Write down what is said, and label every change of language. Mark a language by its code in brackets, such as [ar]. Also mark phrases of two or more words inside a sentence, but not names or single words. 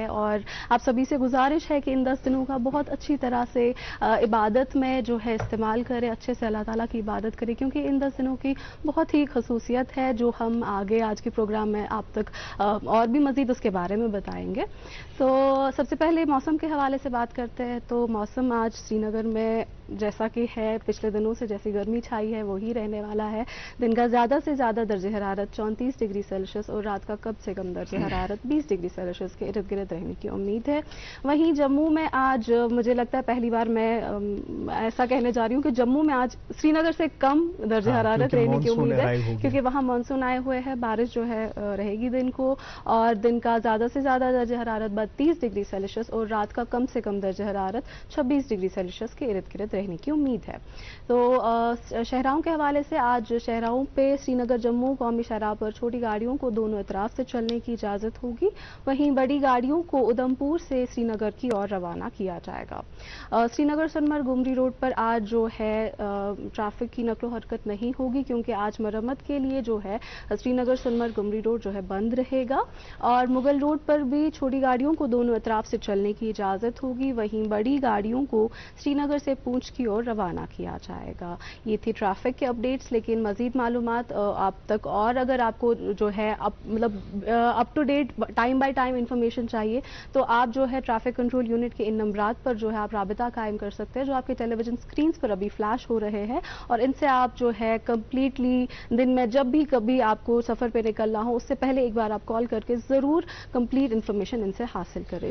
[ur] اور آپ سبھی سے گزارش ہے کہ ان 10 دنوں کا بہت اچھی طرح سے عبادت میں جو ہے استعمال کریں، اچھے سے اللہ تعالیٰ کی عبادت کریں، کیونکہ ان 10 دنوں کی بہت ہی خصوصیت ہے جو ہم آگے آج کے پروگرام میں آپ تک اور بھی مزید اس کے بارے میں بتائیں گے۔ تو سب سے پہلے موسم کے حوالے سے بات کرتے ہیں، تو موسم آج سری نگر میں جیسا کہ ہے پچھلے دنوں سے جیسی گرمی چھائی ہے وہی رہنے والا ہے۔ دن کا زیادہ سے زیادہ درجہ حرارت 34 ڈگری سیلسیس اور رات کا کم سے کم درجہ حرارت 20 ڈگری سیلسیس کے ارد گرد رہنے کی امید ہے۔ وہیں جموں میں آج مجھے لگتا ہے پہلی بار میں ایسا کہنے جا رہی ہوں کہ جموں میں آج سری نگر سے کم درجہ حرارت رہنے کی امید ہے، کیونکہ وہاں مانسون آئے ہوئے ہیں، بارش جو ہے رہے گی دن کو، اور دن کا زیادہ سے زیادہ درجہ حرارت 32 ڈگری سیلسیس اور رات کا کم سے کم درجہ حرارت 26 ڈگری سیلسیس کے ارد گرد رہنے کی امید ہے۔ تو شہراؤں کے حوالے سے آج شہراؤں پہ سری نگر جموں قومی شاہراہ پر چھوٹی گاڑیوں کو دونوں اطراف سے چلنے کی اجازت ہوگی، وہیں بڑی گاڑیوں کو ادھمپور سے سری نگر کی اور روانہ کیا جائے گا۔ سری نگر سنمرگ گمری روڈ پر آج جو ہے ٹریفک کی نقل و حرکت نہیں ہوگی، کیونکہ آج مرمت کے لیے جو ہے سری نگر سنمرگ گمری روڈ جو ہے بند رہے گا، اور مغل روڈ پر بھی چھوٹی گاڑیوں کو دونوں اطراف سے چلنے کی اجازت ہوگی، وہیں بڑی گاڑیوں کو سری نگر سے پونچھ حج کی اور روانہ کیا جائے گا. یہ تھی ٹریفک کے اپڈیٹس، لیکن مزید معلومات آپ تک اور اگر آپ کو جو ہے مطلب [en] up to date time by time information [ur] چاہیے تو آپ جو ہے [en] traffic control unit [ur] کے ان نمبرات پر جو ہے آپ رابطہ قائم کر سکتے ہیں جو آپ کے [en] television screens [ur] پر ابھی فلیش ہو رہے ہیں، اور ان سے آپ جو ہے کمپلیٹلی دن میں جب بھی کبھی آپ کو سفر پہ نکلنا ہو اس سے پہلے ایک بار آپ کال کر کے ضرور [en] complete information [ur] ان سے حاصل کریں.